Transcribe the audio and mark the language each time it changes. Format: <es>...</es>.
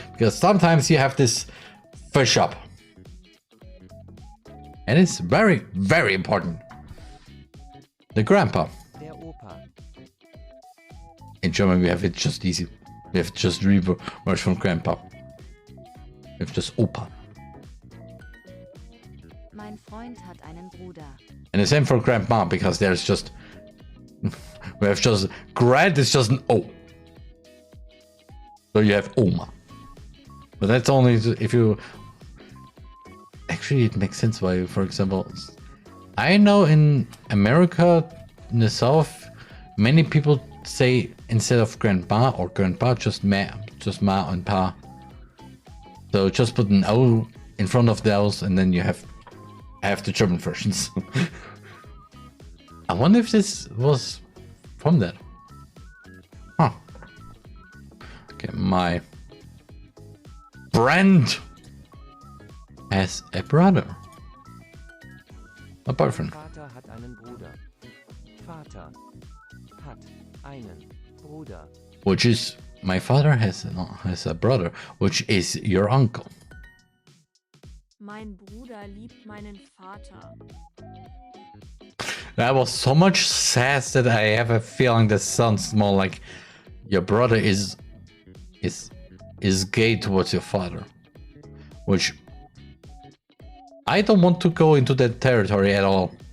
<en>Because sometimes you have this fish up. And it's very, very important. The grandpa.</en> <de>Der Opa.</de> <en>In German we have it just easy. We have just reverse from grandpa. We have just Opa.</en> <de>Mein Freund hat einen Bruder.</de> <en>And the same for grandma, because there's just, we have just, grand is just an O. So you have Oma. But that's only if you, actually it makes sense why, for example, I know in America, in the South, many people say instead of grandpa or grandpa, just ma and pa. So just put an O in front of those and then you have the German versions. I wonder if this was from that. Huh. Okay, my friend has a brother. A boyfriend.</en> <de>Vater hat einen Bruder. Vater hat einen Bruder.</de> <en>Which is, my father has a brother, which is your uncle.</en> <de>Mein Bruder liebt meinen Vater.</de> <en>That was so much sass that I have a feeling that sounds more like your brother is gay towards your father. Which I don't want to go into that territory at all.</en>